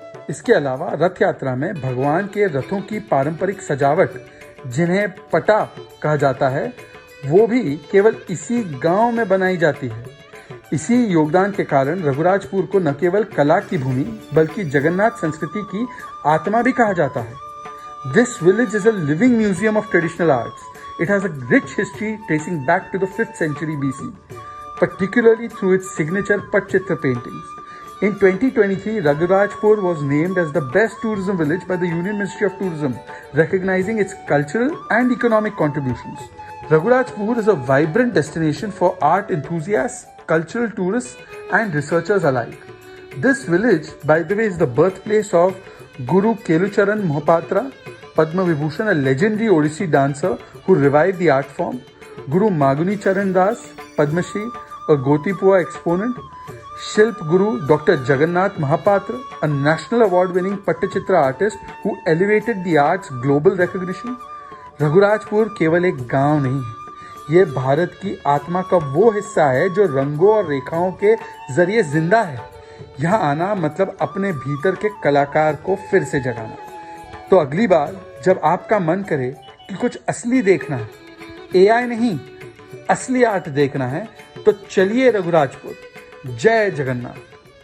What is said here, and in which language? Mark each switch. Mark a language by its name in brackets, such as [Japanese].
[Hindi] इसके अलावा रथ यात्रा में भगवान के रथों की पारंपरिक सजावट, जिन्हें पटा कहा जाता है, वो भी केवल इसी गांव में बनाई जाती है। इसी योगदान के कारण रघुराजपुर को न केवल कला की भूमि बल्कि जगन्नाथ संस्कृति की आत्मा भी कहा जाता है। [English] This village is a living museum of traditional arts. It has a rich history tracing back to the 5th century BC, particularly through its signature Patchitra paintings. In 2023, Ragurajpur was named as the best tourism village by the Union Ministry of Tourism, recognizing its cultural and economic contributions. Ragurajpur is a vibrant destination for art enthusiasts, cultural tourists, and researchers alike. This village, by the way, is the birthplace of Guru Kelucharan Mohapatra, Padma Vibhushan, a legendary Odissi dancer who revived the art form, Guru Maguni Charan Das, Padma Shri, a Gotipua exponent, Shilp Guru Dr. Jagannath Mahapatra, a national award-winning Pattachitra artist who elevated the art's global recognition. [Hindi] Raghurajpur केवल एक गांव नहीं है, ये भारत की आत्मा का वो हिस्सा है जो रंगों और रेखाओं के जरिए जिंदा है। यहाँ आना मतलब अपने भीतर के कलाकार को फिर से जगाना। तो अगली बार जब आपका मन करे कि कुछ असली देखना है, एआई नहीं असली आर्ट देखना है, तो चलिए रघुराजपुर। जय जगन्नाथ।